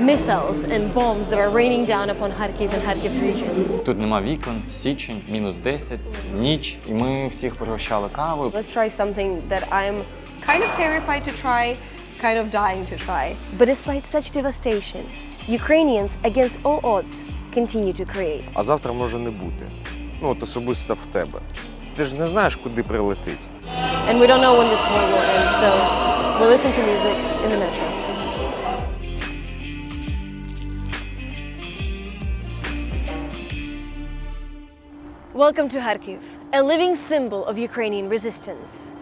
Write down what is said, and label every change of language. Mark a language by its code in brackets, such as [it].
[en] missiles and bombs that are raining down upon Kharkiv and Kharkiv region. [uk] Тут нема вікон, січень, мінус 10, ніч, і ми всіх пригощали кавою. [en] Let's try something that I'm kind of terrified to try, kind of dying to try. But despite such devastation, Ukrainians, against all odds, continue to create. [uk] А завтра може не бути. Ну, от особисто в тебе. Ти ж не знаєш, куди прилетить. [en] And we don't know when this war will end, so we'll listen to music in the metro. Welcome to Kharkiv, a living symbol of Ukrainian resistance.